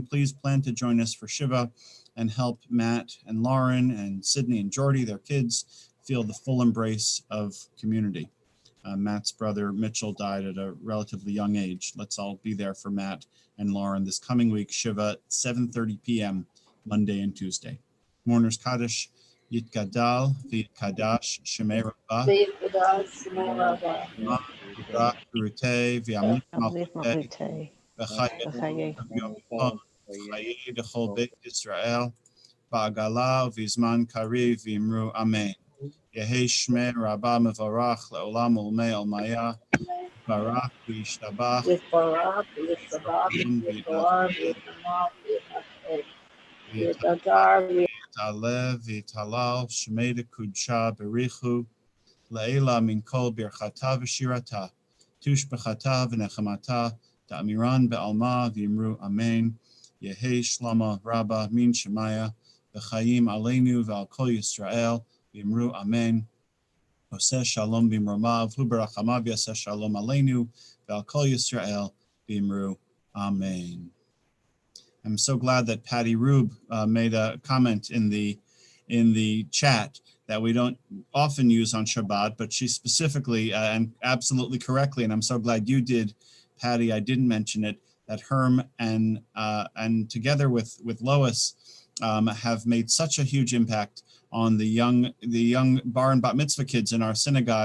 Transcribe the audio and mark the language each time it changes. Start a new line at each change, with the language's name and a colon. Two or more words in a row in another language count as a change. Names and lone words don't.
English: Please plan to join us for Shiva and help Matt and Lauren and Sydney and Jordy, their kids, feel the full embrace of community. Matt's brother Mitchell died at a relatively young age. Let's all be there for Matt and Lauren this coming week, Shiva at 7:30 p.m. Monday and Tuesday.
Aramaic: Mourner's Kaddish, יתגדל ויתקדש שמה רבא ברא כרעותה וימליך מלכותה בחייכון וביומיכון דכל בית ישראל, בעגלא ובזמן קריב ואמרו אמן. יהא שמה רבא מברך לעלם ולעלמי עלמיא יתברך וישתבח ויתפאר ויתרומם שמה דקדשא בריך הוא לעלא מן כל ברכתא ושירתא תשבחתא ונחמתא דאמירן בעלמא ואמרו אמן. יהא שלמא רבא מן שמיא וחיים עלינו ועל כל ישראל ואמרו אמן.
Hebrew: עשה שלום במרומיו הוא ברחמיו יעשה שלום עלינו ועל כל ישראל ואמרו אמן.
English: I'm so glad that Patty Rube made a comment in the chat that we don't often use on Shabbat, but she specifically and absolutely correctly, and I'm so glad you did, Patty, I didn't mention it, that Herm and together with Lois have made such a huge impact on the young bar and bat mitzvah kids in our synagogue.